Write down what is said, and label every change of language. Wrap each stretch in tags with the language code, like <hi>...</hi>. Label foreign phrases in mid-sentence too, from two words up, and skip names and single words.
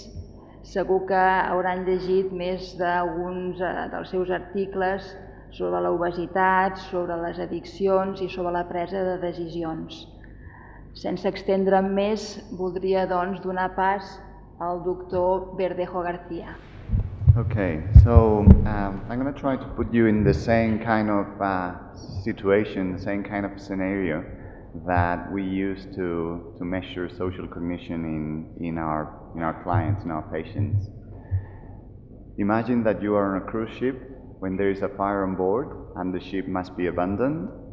<ca>Segur que hauran llegit més d'alguns dels seus articles sobre l'obesitat, sobre les addiccions i sobre la presa de decisions. Sense extendre'm més, voldria doncs donar pas al doctor Verdejo García.</ca> <en>Okay, so I'm going to try to put you in the same kind of situation, the same kind of scenario that we use to measure social cognition in our clients, in our patients. Imagine that you are on a cruise ship when there is a fire on board and the ship must be abandoned.</en>